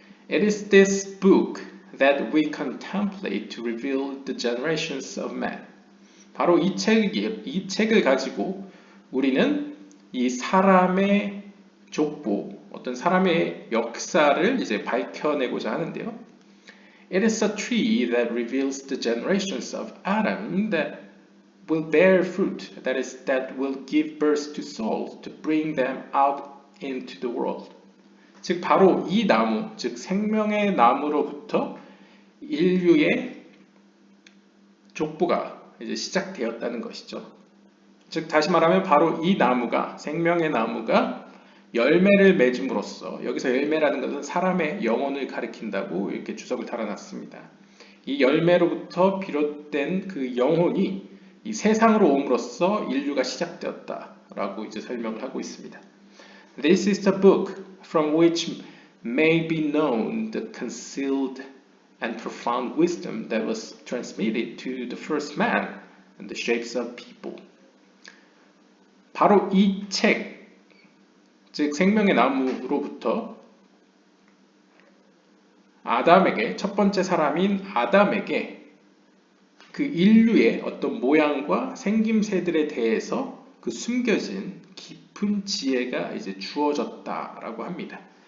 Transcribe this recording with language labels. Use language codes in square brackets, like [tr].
[en] It is this book that we contemplate to reveal the generations of man. [ko] 바로 이 책을 가지고 우리는 이 사람의 족보, 어떤 사람의 역사를 이제 밝혀내고자 하는데요. [en] It is a tree that reveals the generations of Adam that will bear fruit, that is, that will give birth to souls to bring them out into the world. [ko] 즉 바로 이 나무, 즉 생명의 나무로부터 인류의 족보가 이제 시작되었다는 것이죠. 즉 다시 말하면 바로 이 나무가, 생명의 나무가 열매를 맺음으로써, 여기서 열매라는 것은 사람의 영혼을 가리킨다고 이렇게 주석을 달아놨습니다. 이 열매로부터 비롯된 그 영혼이 이 세상으로 옴으로써 인류가 시작되었다라고 이제 설명을 하고 있습니다. [en] This is the book from which may be known the concealed and profound wisdom that was transmitted to the first man and the shapes of people. [ko] 바로 이 책, 즉 생명의 나무로부터 아담에게, 첫 번째 사람인 아담에게 그 인류의 어떤 모양과 생김새들에 대해서 그 숨겨진 깊은 지혜가 이제 주어졌다라고 합니다.